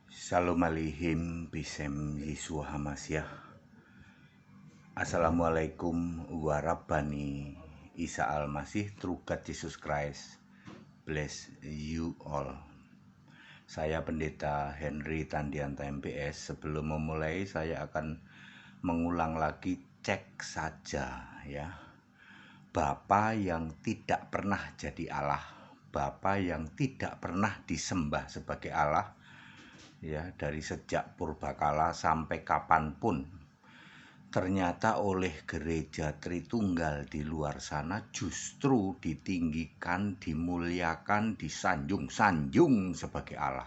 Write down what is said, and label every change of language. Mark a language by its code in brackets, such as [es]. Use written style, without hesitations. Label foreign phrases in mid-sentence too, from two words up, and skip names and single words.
[he] שלום עליכם בשם ישוע המשיח. [ar] السلام عليكم ورحمة الله عيسى المسيح, [en] True God Jesus Christ. Bless you all. [id] Saya Pendeta Henry Tandianta MPS. Sebelum memulai, saya akan mengulang lagi, cek saja ya. Bapa yang tidak pernah jadi Allah, Bapa yang tidak pernah disembah sebagai Allah, ya, dari sejak purbakala sampai kapanpun, ternyata oleh gereja Tritunggal di luar sana justru ditinggikan, dimuliakan, disanjung-sanjung sebagai Allah.